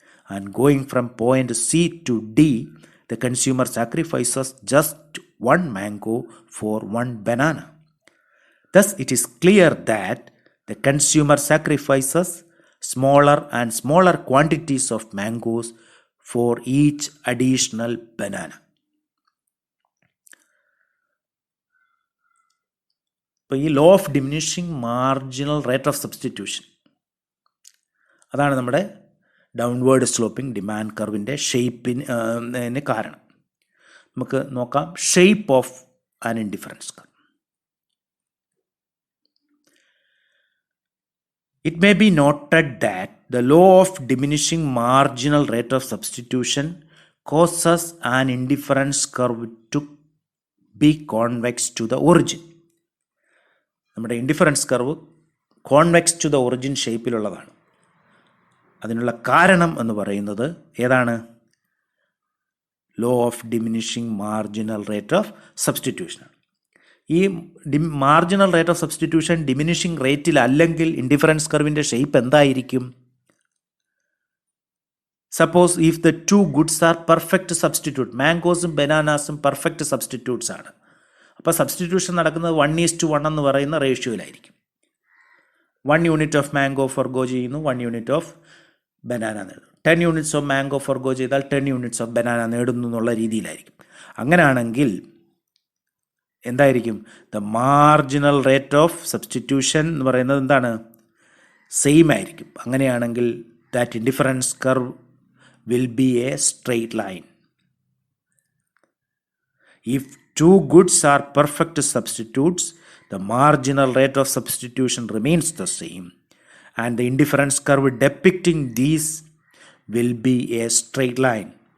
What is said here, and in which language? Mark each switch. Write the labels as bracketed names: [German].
[English] And going from point C to D, the consumer sacrifices just 1 mango for 1 banana. Thus, it is clear that the consumer sacrifices smaller and smaller quantities of mangoes for each additional banana. [Malayalam] ഇപ്പോൾ ഈ law of diminishing marginal rate of substitution, അതാണ് നമ്മുടെ downward sloping demand കർവിൻ്റെ ഷേപ്പിന് കാരണം. നമുക്ക് നോക്കാം shape of an indifference curve. [English] It may be noted that the law of diminishing marginal rate of substitution causes an indifference curve to be convex to the origin. [Malayalam] നമ്മുടെ indifference curve convex to the origin ഷേപ്പിലുള്ളതാണ്. അതിനുള്ള കാരണം എന്ന് പറയുന്നത് ഏതാണ്? Law of diminishing marginal rate of സബ്സ്റ്റിറ്റ്യൂഷനാണ്. ഈ marginal rate of substitution diminishing റേറ്റിൽ അല്ലെങ്കിൽ indifference കർവിൻ്റെ shape എന്തായിരിക്കും? [English] suppose if the two goods are perfect substitute, [Malayalam] മാംഗോസും ബനാനാസും perfect substitutes ആണ്. അപ്പോൾ സബ്സ്റ്റിറ്റ്യൂഷൻ നടക്കുന്നത് 1:1 എന്ന് പറയുന്ന റേഷ്യോയിലായിരിക്കും. 1 യൂണിറ്റ് ഓഫ് മാംഗോ ഫോർഗോ ചെയ്യുന്നു, 1 യൂണിറ്റ് ഓഫ് ബനാന നേടുന്നു. 10 യൂണിറ്റ്സ് ഓഫ് മാംഗോ ഫോർഗോ ചെയ്താൽ 10 യൂണിറ്റ്സ് ഓഫ് ബനാന നേടുന്നു എന്നുള്ള രീതിയിലായിരിക്കും. അങ്ങനെയാണെങ്കിൽ എന്തായിരിക്കും? The marginal rate of substitution എന്ന് പറയുന്നത് എന്താണ്? സെയിം ആയിരിക്കും. [English] അങ്ങനെയാണെങ്കിൽ that indifference curve will be a straight line. If two goods are perfect substitutes, the marginal rate of substitution remains the same, and the indifference curve depicting these will be a straight line.